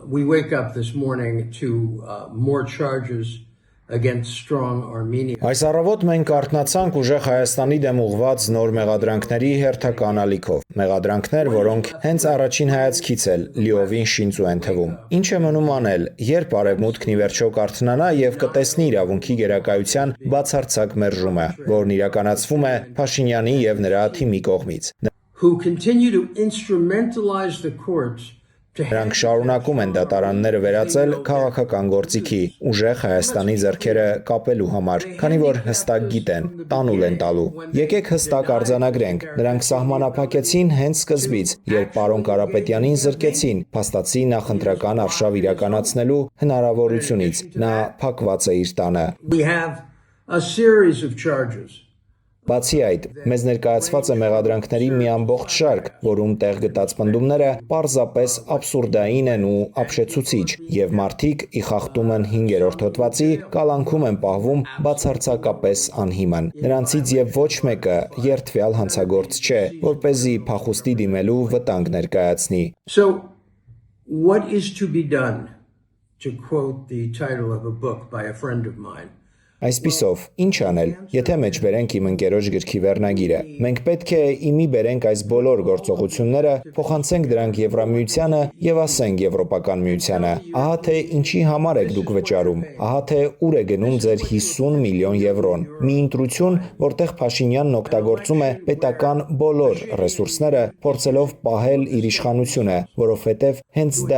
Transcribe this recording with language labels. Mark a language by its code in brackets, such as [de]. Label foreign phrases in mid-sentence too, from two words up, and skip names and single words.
[en] we wake up this morning to more charges against strong Armenia. [hy] Այս առավոտ մենք արթնացանք ուժեղ Հայաստանի դեմ ուղղված նոր մեղադրանքների հերթական ալիքով։ Մեղադրանքներ, որոնք հենց առաջին հայացքից էլ լիովին շինծու են թվում։ Ինչ է մնում անել, երբ Արևմուտքն ի վերջո կարթնանա եւ կտեսնի իրավունքի գերակայության բացարձակ մերժումը, որն իրականացվում է Փաշինյանի եւ նրա թիմի կողմից։ [en] Who continue to instrumentalize the courts. [hy] Նրանք շարունակում են դատարանները վերածել քաղաքական գործիքի, ուժեղ Հայաստանի ձեռքերը կապելու համար, քանի որ հստակ գիտեն, տանուլ են տալու։ Եկեք հստակ արձանագրենք, նրանք սահմանափակեցին հենց սկզբից, երբ պարոն Կարապետյանին զրկեցին փաստացի նախընտրական արշավ իրականացնելու հնարավորությունից, նա փակված է իր տանը։ [en] We have a series of charges. [hy] Բացի այդ, մեզ ներկայացված է մեղադրանքների մի ամբողջ շարք, որում տեղ գտած պնդումները պարզապես աբսուրդային են ու ապշեցուցիչ, եւ մարդիկ ի խախտում են 5-րդ հոդվածի կալանքում են պահվում բացարձակապես անհիմն։ Նրանցից եւ ոչ մեկը երդվյալ հանցագործ չէ, որպեսզի փախուստի դիմելու վտանգ ներկայացնի։ [en] So, what is to be done, to quote the title of a book by a friend of mine? [hy] Այսպիսով, ինչ անել, եթե մեջ բերենք իմ ընկերոջ գրքի վերնագիրը։ Մենք պետք է իմի բերենք այս բոլոր գործողությունները, փոխանցենք դրանք Եվրամիությանը եւ ասենք Եվրոպական միությանը։ Ահա թե ինչի համար եք դուք վճարում, ահա թե ուր է գնում ձեր 50 միլիոն եվրոն։ Մի ընտրություն, որտեղ Փաշինյանն օգտագործում է պետական բոլոր ռեսուրսները, փորձելով պահել իր իշխանությունը, որովհետեւ հենց դա